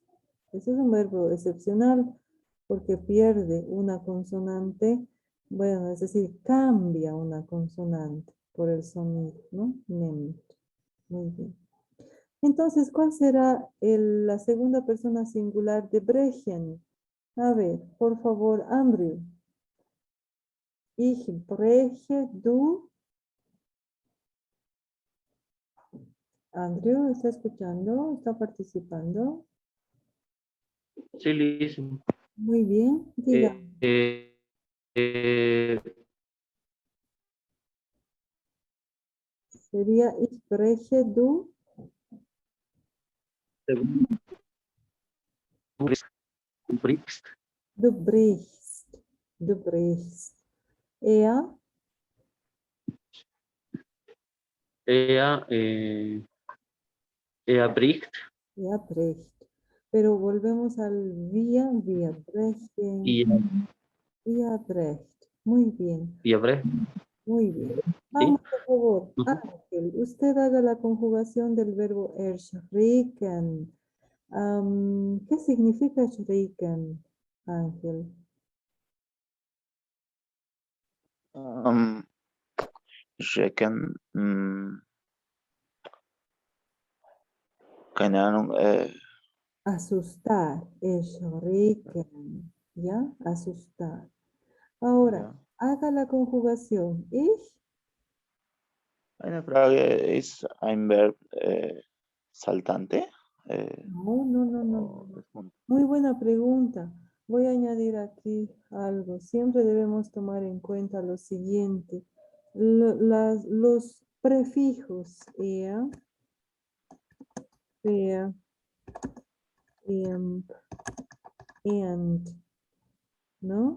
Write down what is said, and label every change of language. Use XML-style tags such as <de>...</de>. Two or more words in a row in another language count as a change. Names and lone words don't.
<es>Ese es un verbo excepcional porque pierde una consonante, bueno, es decir, cambia una consonante por el sonido, ¿no? Nehmen. Muy bien. Entonces, ¿cuál será la segunda persona singular de brechen? A ver, por favor,</es> <de>Andrew. Ich breche, du.</de> <es>Andrew, ¿está escuchando? ¿Está participando? Sí, listo. Muy bien, diga. Sería</es> <de>ich breche, du. Brixt. Du brichst. Du brichst. Er.</de> <es>Ella bricht</es> <de>Er bricht.</de> <es>Pero volvemos al</es> <de>wir brechen.</de> <es>y</es> <de>Wir brecht.</de> <es>Muy bien.</es> <de>bricht.</de> <es>Muy bien. ¿Sí? Vamos, por favor. Ujú. Ángel, usted haga la conjugación del verbo erschrecken. ¿Qué significa erschrecken, Ángel?</es> <de>Schrecken, keine Ahnung,</de> <es>Asustar, erschrecken. ¿Ya? Asustar. Ahora,</es> <de>ja.</de> <es>haga la conjugación.</es> <de>Ich. Eine Frage, ist ein Verb saltante?</de> <es>No, no, no, no, O no. es Muy buena pregunta. Voy a añadir aquí algo. Siempre debemos tomar en cuenta lo siguiente. Los prefijos ea, fea, and, ¿no?</es>